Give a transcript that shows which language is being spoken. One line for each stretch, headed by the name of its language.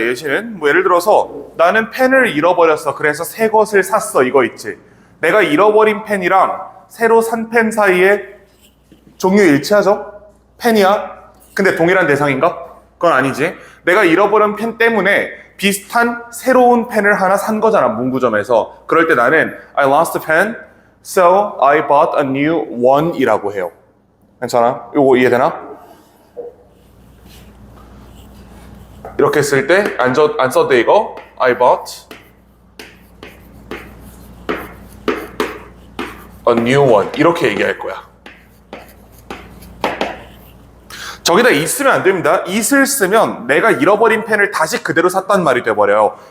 Korean: 예시는 뭐 예를 들어서 나는 펜을 잃어버렸어. 그래서 새 것을 샀어. 이거 있지. 내가 잃어버린 펜이랑 새로 산 펜 사이에 종류 일치하죠? 펜이야. 근데 동일한 대상인가? 그건 아니지. 내가 잃어버린 펜 때문에 비슷한 새로운 펜을 하나 산 거잖아, 문구점에서. 그럴 때 나는
English: I lost a pen, so I bought a new one
Korean: 이라고 해요. 괜찮아? 요거 이해되나? 이렇게 쓸 때 안 써도 이거
English: I bought a new one
Korean: 이렇게 얘기할 거야. 저기다 있으면 안 됩니다. it을 쓰면 내가 잃어버린 펜을 다시 그대로 샀단 말이 돼버려요.